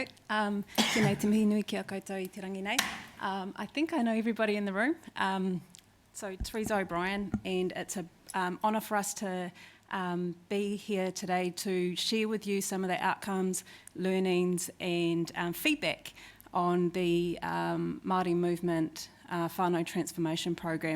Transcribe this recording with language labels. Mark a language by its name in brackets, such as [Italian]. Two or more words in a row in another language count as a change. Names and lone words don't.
[Māori] Tēnei te mihi nui ki a koutou I te rangi nei. [English] I think I know everybody in the room. So Teresa O'Brien, and it's an honour for us to be here today to share with you some of the outcomes, learnings and feedback on the Māori movement whānau transformation program.